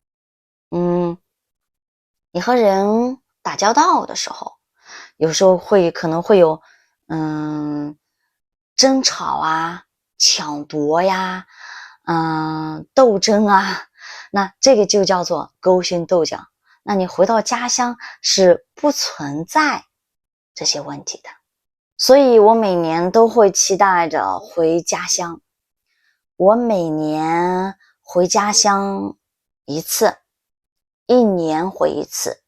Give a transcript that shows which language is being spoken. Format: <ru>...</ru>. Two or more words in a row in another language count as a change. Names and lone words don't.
<zh>你和人打交道的時候，有時候可能會有爭吵啊、搶奪呀、鬥爭啊，那這個就叫做勾心鬥角。那你回到家鄉是不存在這些問題的，所以我每年都會期待着回家鄉。我每年回家鄉一次，一年回一次。</zh>